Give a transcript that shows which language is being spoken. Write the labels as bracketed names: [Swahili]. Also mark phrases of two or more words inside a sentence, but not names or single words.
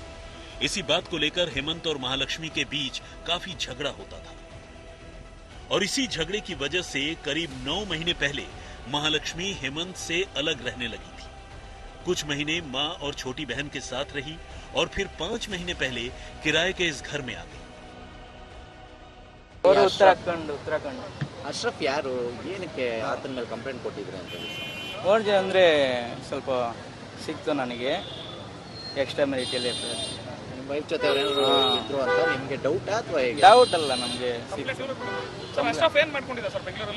[Hindi] इसी बात को लेकर हेमंत और महालक्ष्मी के बीच काफी झगड़ा होता था और इसी झगड़े की वजह से करीब 9 महीने पहले महालक्ष्मी हेमंत से अलग रहने लगी थी। कुछ महीने मां और छोटी बहन के साथ रही और फिर 5 महीने पहले किराए के इस घर में आ गई। उत्तराखंड [Kannada] ಅಶ್ರಫ್ ಯಾರು, ಏನಕ್ಕೆ ಆತನ ಮೇಲೆ ಕಂಪ್ಲೇಂಟ್ ಕೊಟ್ಟಿದ್ರೆ ಅಂತ ಹೇಳಿ? ನೋಡಿದೆ ಅಂದರೆ ಸ್ವಲ್ಪ ಸಿಕ್ತು ನನಗೆ [English] extra marital [Kannada] ನಿಮ್ಮ ವೈಫ್ ಜೊತೆ ಅವ್ರೇನಾದ್ರು ಇದ್ರು ಅಂತ ನಿಮಗೆ ಡೌಟಾ ಅಥವಾ ಹೇಗೆ? ಡೌಟ್ ಅಲ್ಲ ನಮಗೆ ಸಿಕ್ತು. ಅಶ್ರಫ್ ಏನು ಮಾಡ್ಕೊಂಡಿದ್ದ ಸರ್ ಬೆಂಗಳೂರಲ್ಲಿ?